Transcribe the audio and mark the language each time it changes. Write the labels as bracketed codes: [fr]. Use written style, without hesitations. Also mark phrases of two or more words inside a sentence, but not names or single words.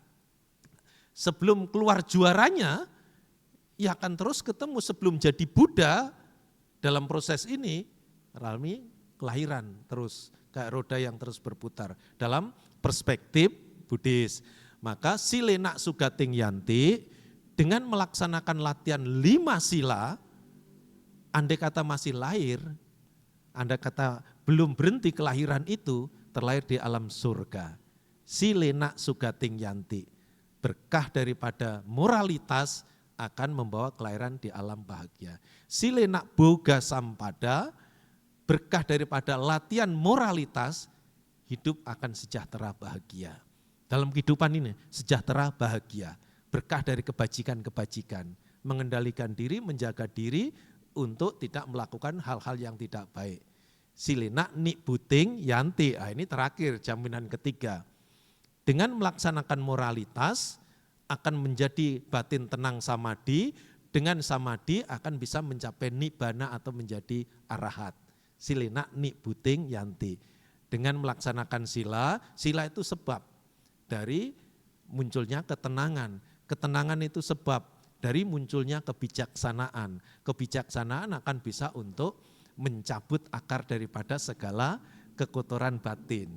[id] Sebelum keluar juaranya, ya akan terus ketemu sebelum jadi Buddha dalam proses ini alami kelahiran terus, kayak roda yang terus berputar dalam perspektif Buddhis. [pi] Maka silena sugating yanti, [id] dengan melaksanakan latihan 5 sila, andai kata masih lahir, andai kata belum berhenti kelahiran itu, terlahir di alam surga. [pi] Silena sugating yanti, [id] berkah daripada moralitas akan membawa kelahiran di alam bahagia. [pi] Silena boga sampada, [id] berkah daripada latihan moralitas, hidup akan sejahtera bahagia. Dalam kehidupan ini sejahtera bahagia, berkah dari kebajikan-kebajikan, mengendalikan diri, menjaga diri untuk tidak melakukan hal-hal yang tidak baik. [pi] Silena nik buting yanti, [id] ini terakhir jaminan ketiga. Dengan melaksanakan moralitas akan menjadi batin tenang samadhi, dengan samadhi akan bisa mencapai nibbana atau menjadi arahat. [pi] Silena nik buting yanti. [id] Dengan melaksanakan sila, sila itu sebab dari munculnya ketenangan. Ketenangan itu sebab dari munculnya kebijaksanaan. Kebijaksanaan akan bisa untuk mencabut akar daripada segala kekotoran batin.